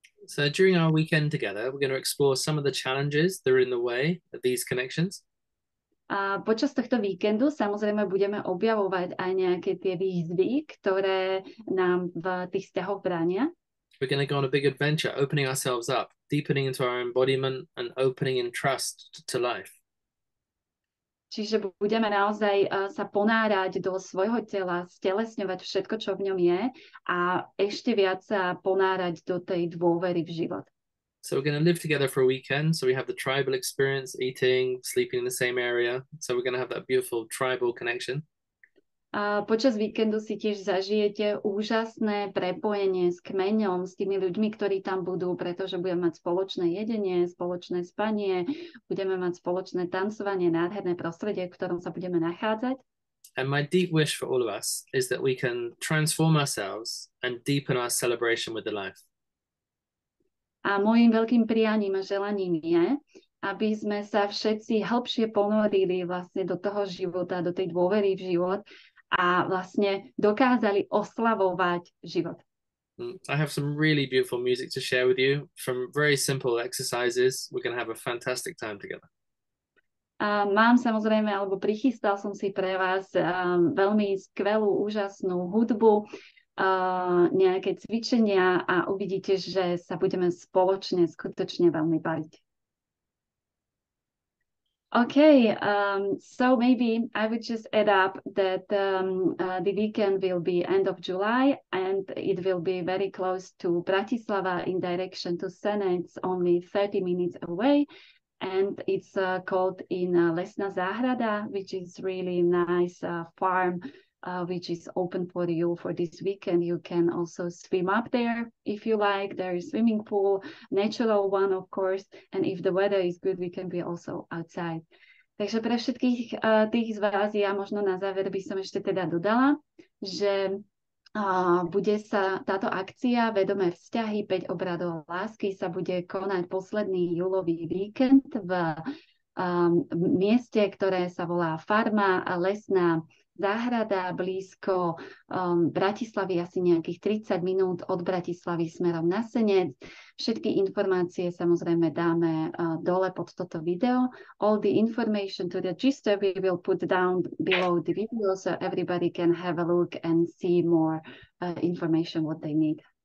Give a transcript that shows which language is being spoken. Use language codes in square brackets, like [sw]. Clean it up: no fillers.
[en] So during our weekend together, we're going to explore some of the challenges that are in the way of these connections. [sk] A počas tohto víkendu samozrejme budeme objavovať aj nejaké tie výzvy, ktoré nám v tých vzťahoch bránia. [en] We're going to go on a big adventure, opening ourselves up, deepening into our embodiment and opening in trust to life. [sk] Čiže budeme naozaj sa ponárať do svojho tela, stelesňovať všetko, čo v ňom je a ešte viac sa ponárať do tej dôvery v život. [en] So we're going to live together for a weekend. So we have the tribal experience, eating, sleeping in the same area. So we're going to have that beautiful tribal connection. [sk] A počas víkendu si tiež zažijete úžasné prepojenie s kmeňom, s tými ľuďmi, ktorí tam budú, pretože budeme mať spoločné jedenie, spoločné spanie, budeme mať spoločné tancovanie, nádherné prostredie, v ktorom sa budeme nachádzať. [en] And my deep wish for all of us is that we can transform ourselves and deepen our celebration with the life. [sk] A môjim veľkým prianím a želaním je, aby sme sa všetci hlbšie ponorili vlastne do toho života, do tej dôvery v život a vlastne dokázali oslavovať život. [en] I have some really beautiful music to share with you. From very simple exercises, we're going to have a fantastic time together. [sk] Mám samozrejme, alebo prichystal som si pre vás veľmi skvelú, úžasnú hudbu, nejaké cvičenia a uvidíte, že sa budeme spoločne skutočne veľmi baviť. [en] Okay, so maybe I would just add up that the weekend will be end of July and it will be very close to Bratislava in direction to Tanec, only 30 minutes away. And it's called in Lesná záhrada, which is really nice farm, which is open for you for this weekend. You can also swim up there if you like. There is swimming pool, natural one, of course. And if the weather is good, we can be also outside. [sk] Takže pre všetkých tých z vás, ja možno na záver by som ešte teda dodala, že bude sa táto akcia Vedomé vzťahy, 5 obradov lásky sa bude konať posledný júlový víkend v mieste, ktoré sa volá Farma Lesná záhrada blízko Bratislavy, asi nejakých 30 minút od Bratislavy smerom na Senec. Všetky informácie samozrejme dáme dole pod toto video. [en] All the information to register we will put down below the video so everybody can have a look and see more information what they need.